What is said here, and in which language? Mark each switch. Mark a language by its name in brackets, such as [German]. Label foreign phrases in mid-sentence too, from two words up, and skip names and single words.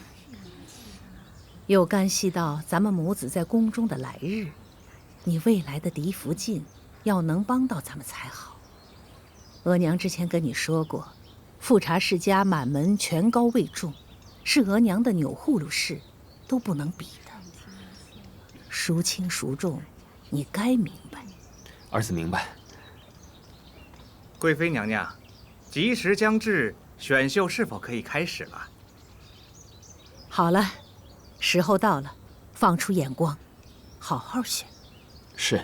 [Chinese] 又干係到咱們母子在宮中的來日，你未來的嫡福晉要能幫到咱們才好。額娘之前跟你說過，富察氏家滿門權高位重，是額娘的鈕祜祿氏都不能比的。孰輕孰重，你該明白。兒子明白。貴妃娘娘，吉時將至，選秀是否可以開始了？好了，時候到了，放出眼光，好好選。是。